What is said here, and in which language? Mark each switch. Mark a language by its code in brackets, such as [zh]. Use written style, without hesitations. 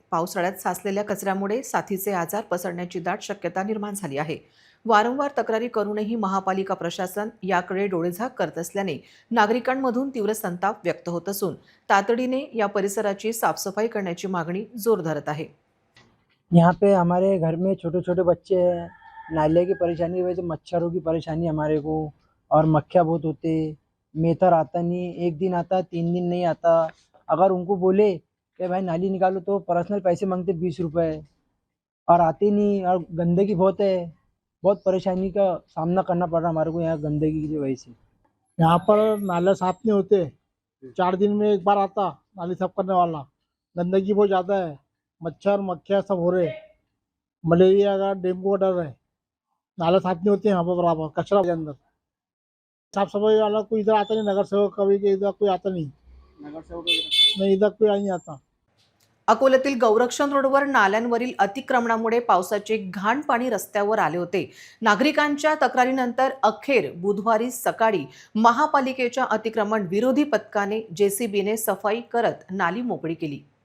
[mr] पावसाळ्यात साचलेल्या कचऱ्यामुळे साथीचे आजार पसरण्याची दाट शक्यता निर्माण झाली आहे. वारंवार तक्रारी करूनही महापालिका प्रशासन याकडे डोळेझाक करत असल्याने नागरिकांमधून तीव्र संताप व्यक्त होत असून तातडीने या परिसराची साफसफाई करण्याची मागणी जोर धरत आहे. [hi] यहाँ पे हमारे घर में छोटे छोटे बच्चे हैं, नाले की परेशानी की वजह से मच्छरों की परेशानी हमारे को, और मक्खियाँ बहुत होते, मेथर आता नहीं, 1 दिन आता 3 दिन नहीं आता. अगर उनको बोले कि भाई नाली निकालो तो पर्सनल पैसे मांगते 20 रुपये, और आते नहीं, और गंदगी बहुत है. बहुत परेशानी का सामना करना पड़ रहा हमारे को यहाँ गंदगी की वजह से. यहाँ पर नाले साफ नहीं होते, 4 दिन में एक बार आता नाली साफ करने वाला. गंदगी बहुत ज़्यादा है, मच्छर मक्खियाँ सब हो रहे, मलेरिया का डेंगू का डर है. नाले साफ नहीं होते यहाँ पर बराबर, कचरा के अंदर. साफ सफाई वाला कोई इधर आता नहीं, नगर सेवक कभी के इधर कोई आता नहीं, नहीं इधर कोई नहीं आता. [mr] अकोल्यातील गौरक्षण रोडवर नाल्यांवरील अतिक्रमणामुळे पावसाचे घाण पाणी रस्त्यावर आले होते. नागरिकांच्या तक्रारीनंतर अखेर बुधवारी सकाळी महापालिकेच्या अतिक्रमण विरोधी पथकाने जेसीबीने सफाई करत नाली मोकळी केली.